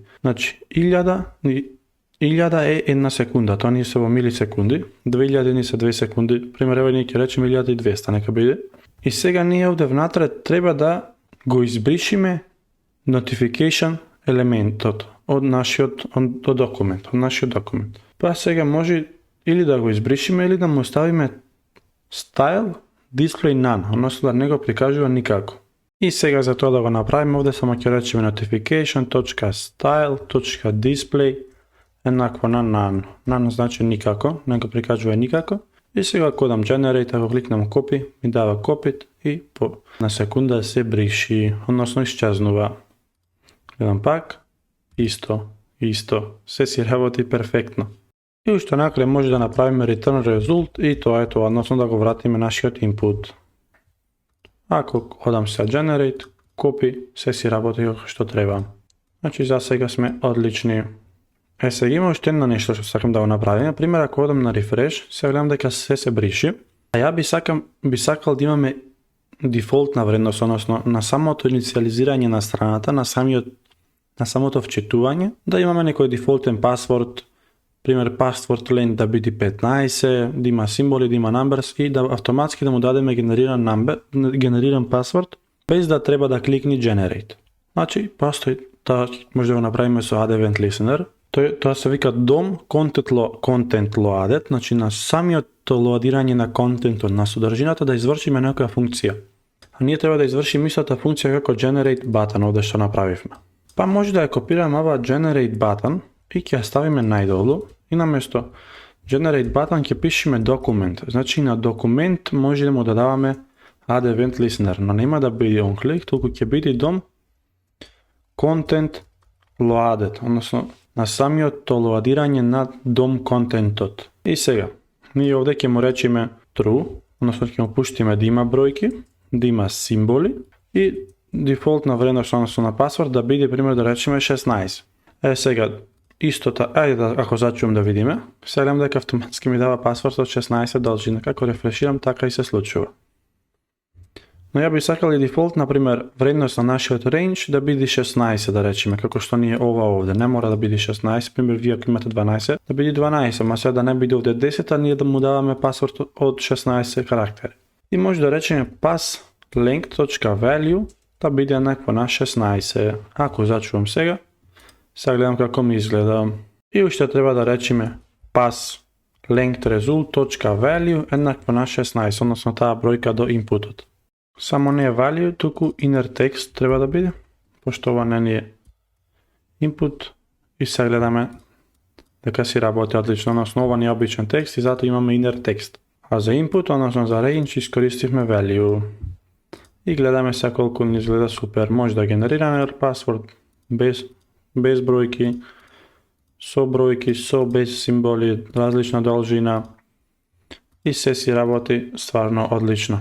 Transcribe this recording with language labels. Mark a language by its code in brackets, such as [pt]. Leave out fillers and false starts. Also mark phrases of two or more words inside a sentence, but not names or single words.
[mk] Значи 1000 е 1 секунда, тоа ни се во милисекунди, 2000 ни се 2 секунди, пример еве ние ќе речеме 1200 нека биде. И сега ние овде внатре треба да го избришиме notification елементот од нашиот документ. Па сега може или да го избришиме или да му оставиме [en] style display none, [mk] односно да не го прикажува никако. И сега за тоа да го направиме овде само ќе речеме notification.style.display еднакво на none. None значи никако, не го прикажува никако. И сега кодам generate, ако кликнам copy, ми дава copy и на секунда се бриши, односно исчезнува. Гледам пак, исто, се си работи перфектно. И уште накрај може да направиме [en] return result [mk] и тоа е тоа, односно да го вратиме нашиот input. Ако одам се generate, copy, се си работи како што треба. Значи за сега сме одлични. Сега има уште едно нешто што сакам да го направим. Например, ако одам на refresh, сега гледам дека се бриши. А ја би сакал да имаме дефолтна вредност, односно на самото инициализирање на страната, на самото вчитување, да имаме некој дефолтен пасворд, пример [en] password length [mk] да биде 15, да има символи, да има numbers и да автоматски да му дадеме генериран пасворд, без да треба да кликне generate. Значи, постои, тоа може да го направиме со [en] add event listener. [mk] Тоа се вика [en] DOM content loaded, [mk] значи на самиот лоадирање на контентот, на содржината да извршиме некоја функција. А ние треба да извршиме истата функција како [en] generate button, [mk] овде што направивме. Па може да ја копираме ова [en] generate button [mk] и ќе ја ставиме најдолу и наместо [en] generate button [mk] ќе пишеме документ. Значи на документ може да му додаваме [en] add event listener, [mk] но нема да биде [en] on click, [mk] туку ќе биде [en] DOM content loaded, [mk] односно на самиот лоадирање на DOM контентот. И сега, ние овде ќе му речеме true, односно ќе му пуштиме да има бројки, да има символи и дефолтна вредност односно на пасворд да биде пример да речеме 16. Сега истото, ако зачувам да видиме, сега гледам дека автоматски ми дава пасворд од 16 должина, како рефреширам така и се случува. Но ја би сакал и дефолт, например, вредност на нашиот range да биде 16, да речеме, како што ни е ова овде. Не мора да биде 16, пример, вие ако имате 12, да биде 12, ма сега да не биде овде 10, а ние да му даваме пасворд од 16 карактери. И може да речеме [en] pass length.value [mk] да биде еднакво на 16. Ако зачувам сега гледам како ми изгледа. И уште треба да речеме [en] pass length result.value [mk] еднакво на 16, односно таа бројка до инпутот. Само не е value, туку [en] inner text [mk] треба да биде, пошто ова не е input и сега гледаме дека си работи одлично, односно ова не е обичен текст и затоа имаме [en] inner text. [mk] А за input, односно за range, искористивме value. И гледаме сега колку ни изгледа супер. Може да генерираме пасворд без бројки, со бројки, без символи, различна должина и се си работи стварно одлично.